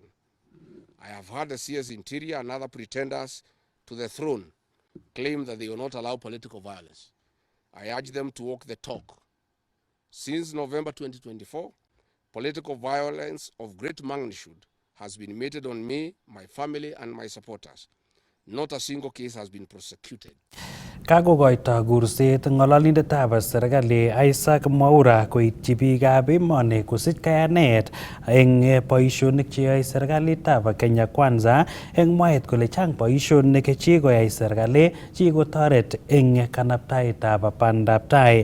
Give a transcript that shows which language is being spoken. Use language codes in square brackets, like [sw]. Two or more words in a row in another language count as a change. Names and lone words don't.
[en] I have heard the CS Interior and other pretenders to the throne claim that they will not allow political violence. I urge them to walk the talk. Since November 2024, political violence of great magnitude has been meted on me, my family, and my supporters. Not a single case has been prosecuted. [kln] Kakokoito kurset ng'ololindetab serikali Isaac Mwaura koityi biikab emoni kosich kayanet eng boisionik cheyoe serikalitab Kenya Kwanza eng mwaet kole chang boisionik chekoyai serikali chekikotoret eng kanabtaetab bandab tai.